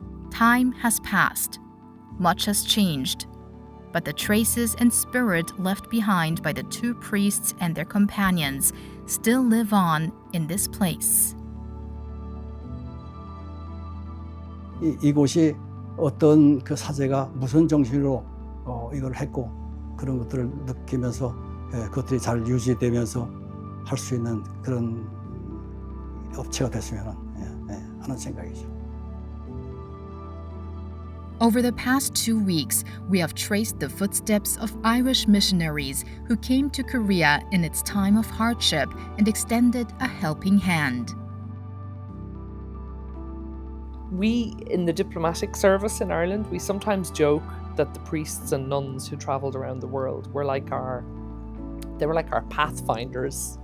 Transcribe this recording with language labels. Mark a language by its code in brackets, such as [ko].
[en] Time has passed. Much has changed. But the traces and spirit left behind by the two priests and their companions still live on in this place. [ko] 이곳이 어떤 그 사제가 무슨 정신으로 이걸 했고 그런 것들을 느끼면서 그것들이 잘 유지되면서 할 수 있는 그런 업체가 됐으면 하는 생각이죠. [en] Over the past 2 weeks, we have traced the footsteps of Irish missionaries who came to Korea in its time of hardship and extended a helping hand. We, in the diplomatic service in Ireland, we sometimes joke that the priests and nuns who travelled around the world were like our pathfinders.